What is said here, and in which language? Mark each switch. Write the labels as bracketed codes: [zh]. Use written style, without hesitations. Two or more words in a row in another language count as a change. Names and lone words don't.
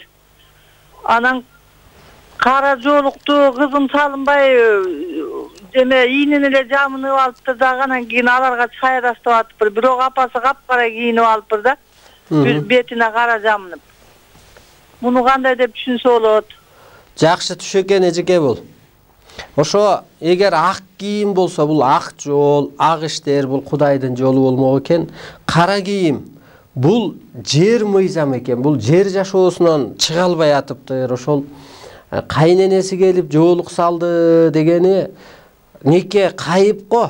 [ky] Анан кара жолукту кызым салынбай эме ийинин эле жамынып алыптыр да, анан кийин аларга чай тастап атыптыр. Бирок апасы капкара кийинип алыптыр да. Бетине кара жамынып. Муну кандай деп түшүнсө болот? Жакшы түш экен эжеке бул. Ошо эгер ак кийим болсо, бул ак жол, ак иштер, бул Кудайдын жолу болмок экен. Кара кийим бул жер мыйзам экен. Бул жер жашоосунан чыга албай атыптыр. Ошол кайненеси келип жоолук салды дегени неке кайып го.